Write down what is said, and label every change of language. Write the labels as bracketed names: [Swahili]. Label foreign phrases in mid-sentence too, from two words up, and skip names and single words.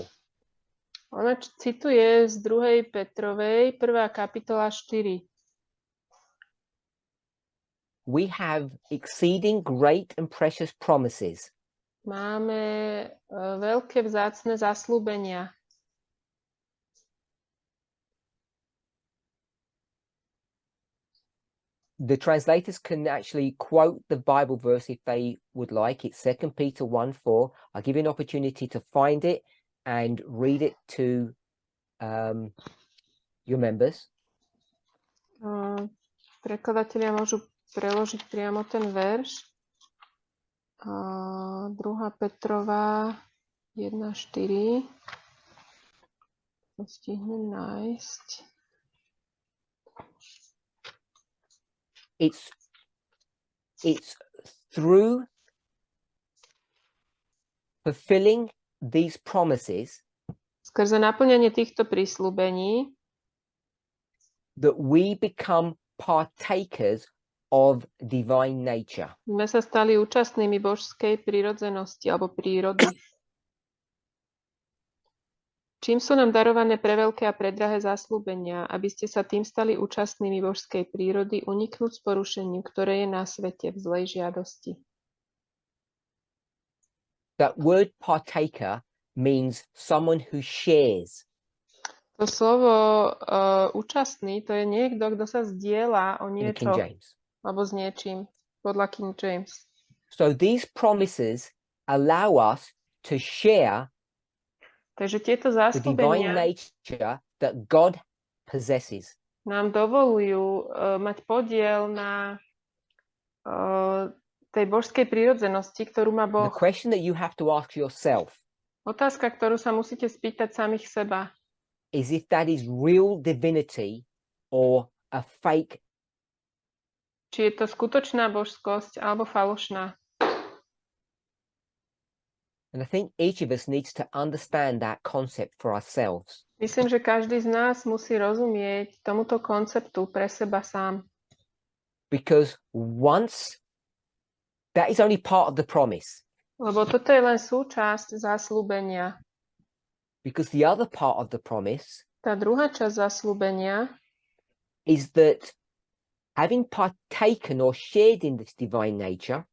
[Slovak] Ona cituje z 2. Petrovej, 1. kapitola 4. [English] We have exceeding great and precious promises. [Slovak] Máme veľké vzácne zasľúbenia. [English] The translators can actually quote the Bible verse if they would like. It's 2 Peter 1:4. I'll give you an opportunity to find it and read it to your members. [Slovak] Prekladatelia môžu preložiť priamo ten verš. 2. Petrova 1:4. To stihnem nájsť. [English] It's through fulfilling these promises, [Slovak] skrze naplňanie týchto prísľubení, [English] that we become partakers of divine nature. [Slovak] sme sa stali účastnými božskej prírodzenosti alebo prírody. Čím sú nám darované preveľké a predrahé zasľúbenia, aby ste sa tým stali účastnými božskej prírody, uniknúť z porušeniu, ktoré je na svete v zlej žiadosti. [English] That word partaker means someone who shares. [Slovak] To slovo účastný, to je niekto, kto sa zdieľa o [English] In the King [Slovak] niečo [English] James. [Slovak] alebo s niečím, podľa King James. [English] So these promises allow us to share [Slovak] Takže tieto [English] the divine [Slovak] zasľúbenia [English] nature that God possesses. [Slovak] nám dovolujú mať podiel na tej božskej prírodzenosti, ktorú má [English] The [Slovak] Boh. [English] question that you have to ask yourself [Slovak] Otázka, ktorú sa musíte spýtať samých seba, [English] is if that is real divinity or a fake. [Slovak] či je to skutočná božskosť alebo falošná. [English] And I think each of us needs to understand that concept for ourselves. [Slovak] Myslím, že každý z nás musí rozumieť tomuto konceptu pre seba sám. [English] Because once that is only part of the promise. [Slovak] Lebo toto je len súčasť zasľúbenia. [English] Because the other part of the promise [Slovak] Tá druhá časť zasľúbenia [English] is that having partaken or shared in this divine nature,